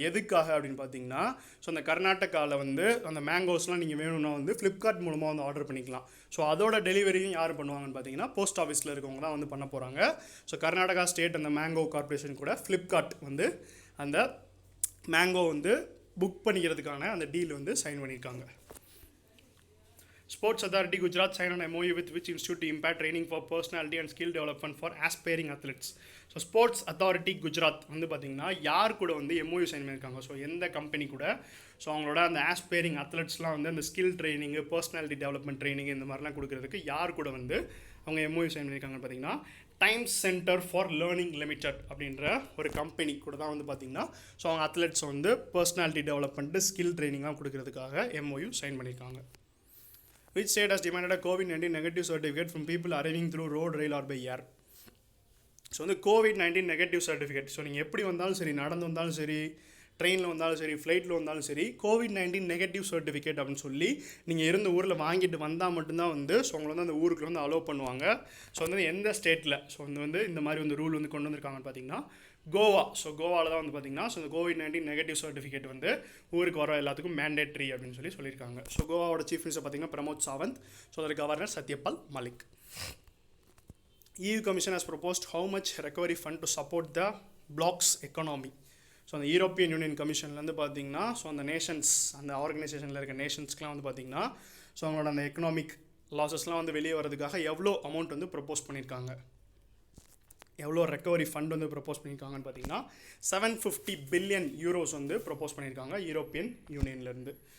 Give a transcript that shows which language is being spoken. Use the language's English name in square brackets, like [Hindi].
[Tamil] எதுக்காக அப்படின்னு பார்த்தீங்கன்னா ஸோ அந்த கர்நாடகாவில் வந்து அந்த மேங்கோஸ்லாம் நீங்கள் வேணும்னா வந்து ஃப்ளிப்கார்ட் மூலமாக வந்து ஆர்டர் பண்ணிக்கலாம். ஸோ அதோட டெலிவரியும் யார் பண்ணுவாங்கன்னு பார்த்தீங்கன்னா போஸ்ட் ஆஃபீஸில் இருக்கவங்க தான் வந்து பண்ண போகிறாங்க. ஸோ கர்நாடகா ஸ்டேட் அந்த மேங்கோ கார்பரேஷன் கூட ஃப்ளிப்கார்ட் வந்து அந்த மேங்கோ வந்து புக் பண்ணிக்கிறதுக்கான அந்த டீல் வந்து சைன் பண்ணியிருக்காங்க. [English] Sports Authority Gujarat signed an MOU with which institute to impart training for personality and skill development for aspiring athletes. [Tamil] So sports authority Gujarat வந்து பார்த்திங்கன்னா யார் கூட வந்து MOU சைன் பண்ணியிருக்காங்க. ஸோ எந்த கம்பெனி கூட ஸோ அவங்களோட அந்த ஆஸ்பைரிங் அத்லெட்ஸ்லாம் வந்து அந்த skill training personality development training இந்த மாதிரிலாம் கொடுக்குறதுக்கு யார் கூட வந்து அவங்க MOU சைன் பண்ணியிருக்காங்கன்னு பார்த்தீங்கன்னா times centre for learning limited அப்படின்ற ஒரு கம்பெனி கூட தான் வந்து பார்த்திங்கன்னா ஸோ அவங்க அத்லெட்ஸ் வந்து personality development skill ட்ரைனிங்லாம் கொடுக்குறதுக்காக MOU sign பண்ணியிருக்காங்க. [English] Which state has demanded a COVID-19 negative certificate from people arriving through road, rail or by air? [Tamil] So வந்து COVID-19 நெகட்டிவ் சர்டிஃபிகேட். ஸோ நீங்கள் எப்படி வந்தாலும் சரி, நடந்து வந்தாலும் சரி, ட்ரெயினில் வந்தாலும் சரி, ஃப்ளைட்டில் வந்தாலும் சரி, COVID-19 நெகட்டிவ் சர்டிஃபிகேட் அப்படின்னு சொல்லி நீங்கள் இருந்த ஊரில் வாங்கிட்டு வந்தால் மட்டும்தான் வந்து ஸோ உங்களை வந்து அந்த ஊருக்கு வந்து அலோவ் பண்ணுவாங்க. ஸோ வந்து எந்த ஸ்டேட்டில் ஸோ வந்து இந்த மாதிரி வந்து ரூல் வந்து கொண்டு வந்திருக்காங்கன்னு பார்த்தீங்கன்னா கோவா. ஸோ கோவாவில் தான் வந்து பார்த்திங்கன்னா ஸோ இந்த COVID-19 நெகட்டிவ் சர்டிஃபிகேட் வந்து ஊருக்கு வர எல்லாத்துக்கும் மேண்டேட்ரி அப்படின்னு சொல்லியிருக்காங்க. ஸோ கோவாவோட சீஃப் மினிஸ்டர் பார்த்திங்கன்னா பிரமோத் சாவந்த். ஸோ அதோட governor Satyapal Malik. [English] EU Commission has proposed how much recovery fund to support the bloc's economy. [Tamil] So அந்த யூரோப்பியன் யூனியன் கமிஷன்லேருந்து பார்த்திங்கன்னா ஸோ அந்த நேஷன்ஸ் அந்த ஆர்கனைசேஷனில் இருக்க நேஷன்ஸ்க்குலாம் வந்து பார்த்திங்கன்னா ஸோ அவங்களோட அந்த எக்கனாமிக் லாஸஸ்லாம் வந்து வெளியே வரதுக்காக எவ்வளோ அமௌண்ட் வந்து ப்ரப்போஸ் பண்ணியிருக்காங்க. எவ்வளோ ரெக்கவரி ஃபண்ட் வந்து ப்ரப்போஸ் பண்ணியிருக்காங்கன்னு பார்த்தீங்கன்னா 750 பில்லியன் யூரோஸ் வந்து ப்ரப்போஸ் பண்ணியிருக்காங்க யூரோப்பியன் யூனியன்லேருந்து.